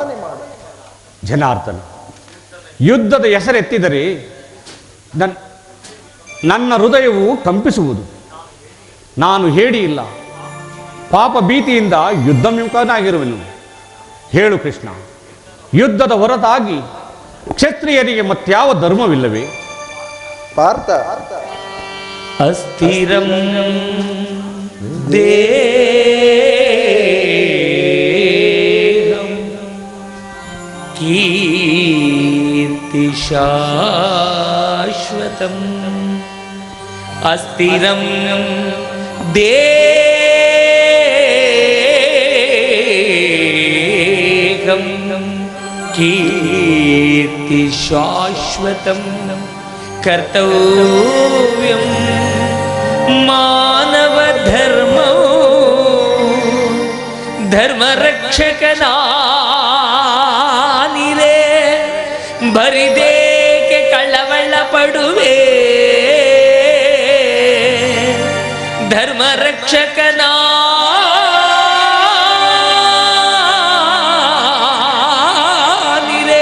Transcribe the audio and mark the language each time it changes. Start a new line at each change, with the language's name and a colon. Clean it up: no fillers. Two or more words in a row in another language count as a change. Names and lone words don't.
Kannada: ಜನಾರ್ದನ, ಯುದ್ಧದ ಹೆಸರೆತ್ತಿದರೆ ನನ್ನ ಹೃದಯವು ಕಂಪಿಸುವುದು. ನಾನು ಹೇಡಿಯಿಲ್ಲ, ಪಾಪ ಭೀತಿಯಿಂದ ಯುದ್ಧಮುಖನಾಗಿರುವೆನು. ಹೇಳು ಕೃಷ್ಣ, ಯುದ್ಧದ ಹೊರತಾಗಿ ಕ್ಷತ್ರಿಯರಿಗೆ ಮತ್ಯಾವ ಧರ್ಮವಿಲ್ಲವೇ? ಪಾರ್ಥ,
Sanskrit: ಅಸ್ಥಿರಂ ದೇಹಂ ಕೀರ್ತಿ ಶಾಶ್ವತಂ. ಅಸ್ಥಿರಂ ದೇಹಂ ಕೀರ್ತಿ ಶಾಶ್ವತಂ. ಕರ್ತವ್ಯಂ ಮಾನವ ಧರ್ಮೋ
Kannada: ಧರ್ಮ ರಕ್ಷಕನಾನಿರೇ. ಬರಿದೇಕೆ ಕಳವಳ ಪಡುವೆ, ಧರ್ಮ ರಕ್ಷಕನಾನಿರೇ.